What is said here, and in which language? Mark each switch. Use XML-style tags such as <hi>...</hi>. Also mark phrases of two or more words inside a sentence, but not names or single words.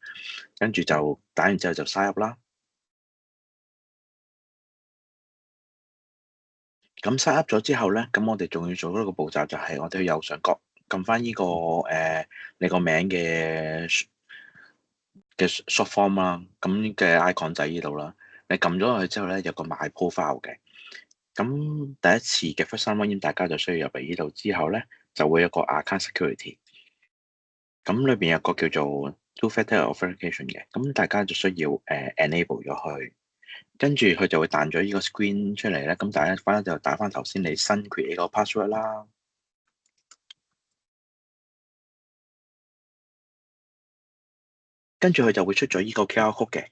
<yue>跟住就打完之後就</yue> <en>sign up</en> <yue>啦。咁</yue> <en>sign up</en> <yue>咗之後咧，咁我哋仲要做一個步驟，就係我哋去右上角撳翻呢個你個名嘅</yue> <en>short form</en> <yue>啦，咁嘅 icon 就喺呢度啦。你撳咗落去之後咧，有個</yue> <en>my profile</en> <yue>嘅。咁第一次嘅</yue> <en>first time login，</en> <yue>大家就需要入嚟呢度之後咧，就會有個</yue> <en>account security。</en> <yue>咁裏邊有個叫做</yue> <en>two-factor authentication</en> <yue>嘅，咁大家就需要enable 咗佢，跟住佢就會彈咗呢個 screen 出嚟咧。咁大家翻就打翻頭先你新 create 個 password 啦，跟住佢就會出咗呢個</yue> <en>QR code</en> <yue>嘅。</yue>